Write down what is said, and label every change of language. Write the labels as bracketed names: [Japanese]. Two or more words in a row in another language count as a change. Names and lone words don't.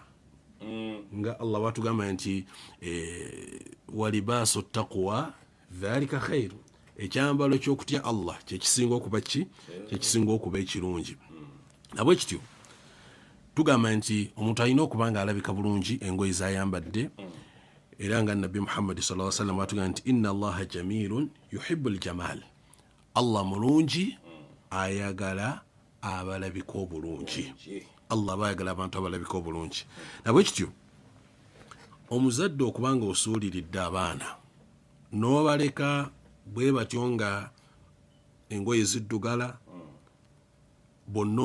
[Ganda] Nga Allah watugamba nti [Arabic] ولباس التقوى ذلك خير, [Ganda] ekyambalo ky'okutya Allah kyekisinga okuba ki? Kyekisinga okuba ekirungi. Nabwe kityo tugamba nti omuntu alina okuba nga alabika bulungi engoye zayambadde. Era nga Nabi Muhammad [Arabic] صلى الله عليه وسلم [Ganda] atugamba nti [Arabic] إن الله جميل يحب الجمال, [Ganda] Allah mulungi ayagala abalabika obulungi. Allah bayagala abantu abalabika obulungi. Nabwe kityo omuzadde okubanga osuuliridde abaana n'obaleka bwe batyo nga engoye ziddugala, bonna